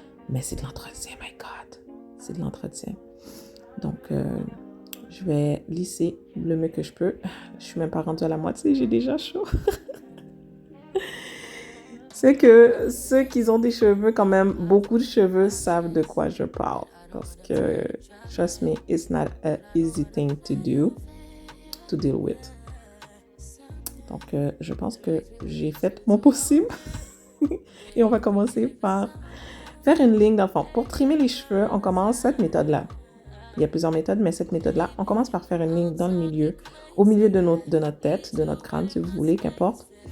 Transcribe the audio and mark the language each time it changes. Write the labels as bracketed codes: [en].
[fr] Mais c'est de l'entretien, [en] my God. [fr] C'est de l'entretien. Donc, je vais lisser le mieux que je peux. Je suis même pas rendue à la moitié, j'ai déjà chaud. C'est que ceux qui ont des cheveux, quand même, beaucoup de cheveux, savent de quoi je parle. Parce que, [en] trust me, it's not an easy thing to deal with. [fr] Donc, je pense que j'ai fait mon possible. Et on va commencer par faire une ligne d'enfant. Pour trimer les cheveux, on commence cette méthode-là. Il y a plusieurs méthodes, mais cette méthode-là, on commence par faire une ligne dans le milieu, au milieu de notre tête, de notre crâne, si vous voulez, qu'importe.